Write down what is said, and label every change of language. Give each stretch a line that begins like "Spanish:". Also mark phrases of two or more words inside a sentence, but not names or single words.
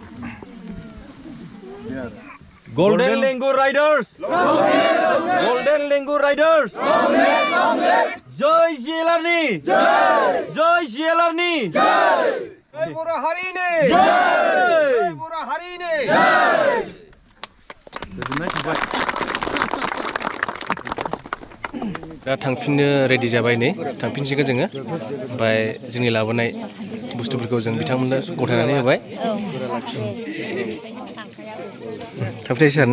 Bodo: Golden Langur Riders! Golden Langur Riders! Joy Jelarni! Joy Jelarni! Joy Bora Harini! Joy Bora Harini! दा थांफिननो रेडि जाबाय नै थांफिनसिगोन जोङो ओमफ्राय जोंनि लाबोनाय बुस्थुफोरखौ जों बिथांमोननो गथायनानै होबाय थांफिननोसै आरो ना